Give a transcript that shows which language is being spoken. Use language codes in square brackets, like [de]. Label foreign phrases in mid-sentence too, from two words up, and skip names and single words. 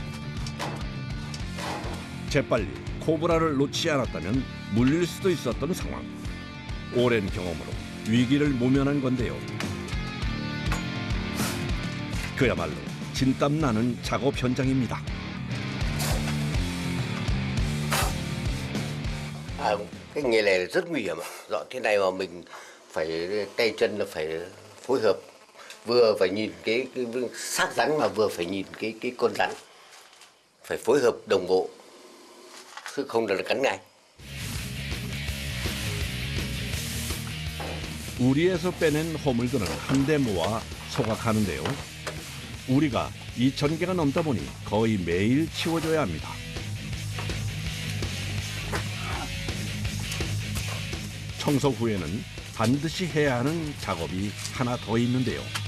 [ko] 재빨리 코브라를 놓지 않았다면 물릴 수도 있었던 상황. 오랜 경험으로 위기를 모면한 건데요. 그야말로 진땀 나는 작업 현장입니다. [vi] Cái nghề này rất nguy hiểm. Dọn thế này mà mình phải tay chân là phải phối hợp, vừa phải nhìn cái xác rắn mà vừa phải nhìn cái con rắn, phải phối hợp đồng bộ, chứ không là cắn ngay. [ko] 우리에서 빼낸 허물들은 한데 모아 소각하는데요. 우리가 2,000개가 넘다 보니 거의 매일 치워줘야 합니다. 청소 후에는 반드시 해야 하는 작업이 하나 더 있는데요.